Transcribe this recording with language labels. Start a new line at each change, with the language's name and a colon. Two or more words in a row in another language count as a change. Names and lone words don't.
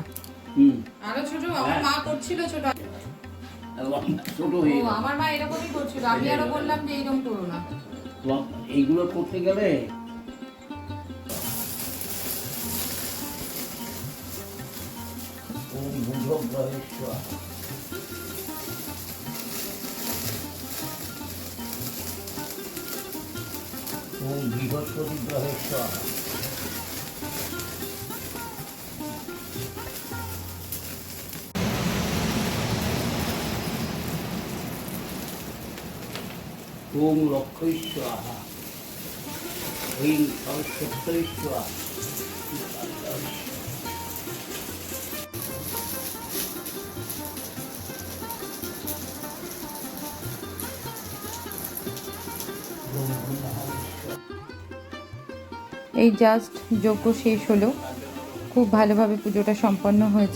Bangla: আরো ছোট আমার মা করছিল, ছোট আমার মা এরকমই করছিল, আমি আরো বললাম যে এরকম করো না। এইগুলো করতে গেলে
Sanskrit: ওম বুধ গ্রহেশ্বর ओम बृहस्पति ग्रहेश्वर ओम लक्षेश्वर ह्रीं सरस्वतीश्वर
Bangla: এই জাস্ট যজ্ঞ শেষ হলো, খুব ভালোভাবে পুজোটা সম্পন্ন হয়েছে।